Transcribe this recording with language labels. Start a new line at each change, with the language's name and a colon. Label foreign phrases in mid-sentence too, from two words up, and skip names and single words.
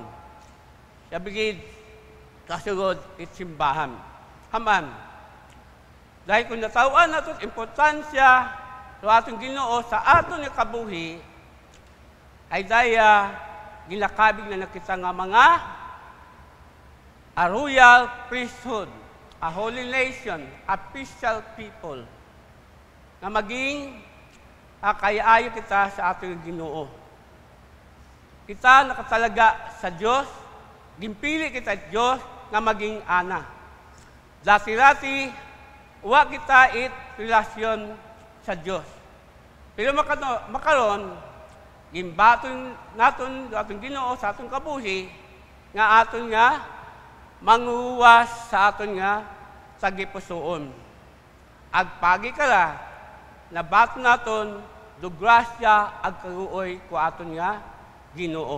Hiligaynon: Sabigid, kasunod it simbahan. Haman, dahil kung natawan naton importansya do atong Ginoo sa aton nga kabuhi, ay daya ginakabig na nakita nga mga
English: a royal priesthood, a holy nation, a special people,
Hiligaynon: na maging kayaayo kita sa ating Ginoo. Kita nakatalaga sa Diyos, gimpili kita Diyos na maging ana. Dati-dati, uwa kita it relasyon sa Diyos. Pero makaron, gimbaton naton atong Ginoo sa atong kabuhi, nga aton nga manguwas sa aton nga sagipusoon. Agpagi kala, nabaton naton do grasya ag karuoy ko aton nga Ginoo.